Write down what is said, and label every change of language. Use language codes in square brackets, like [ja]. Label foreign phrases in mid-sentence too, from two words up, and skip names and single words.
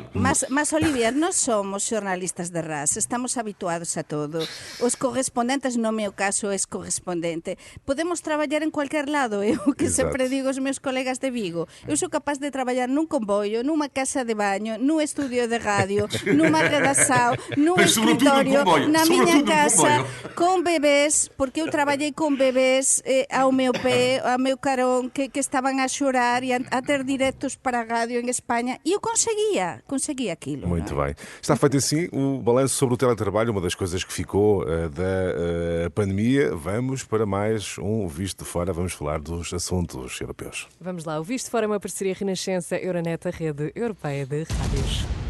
[gl] Mas Olivier, nós somos xornalistas de raça, estamos habituados a todo. Os correspondentes, no meu caso, és correspondente. Podemos traballar en cualquier lado, eu que sempre digo aos meus colegas de Vigo. Eu sou capaz de traballar num comboio, numa casa de baño, num estudio de radio, numa redação, num escritório, na miña casa, con bebés, porque eu traballei con bebés ao meu pé, ao meu carón, que estaban a chorar e a ter directos para a radio en España, e eu conseguia aquilo. [pt] Muito bem. Está feito assim o balanço sobre o teletrabalho, uma das coisas que ficou da pandemia. Vamos para mais um Visto de Fora, vamos falar dos assuntos europeus. Vamos lá, o Visto de Fora é uma parceria Renascença-Euronet, a rede europeia de rádios.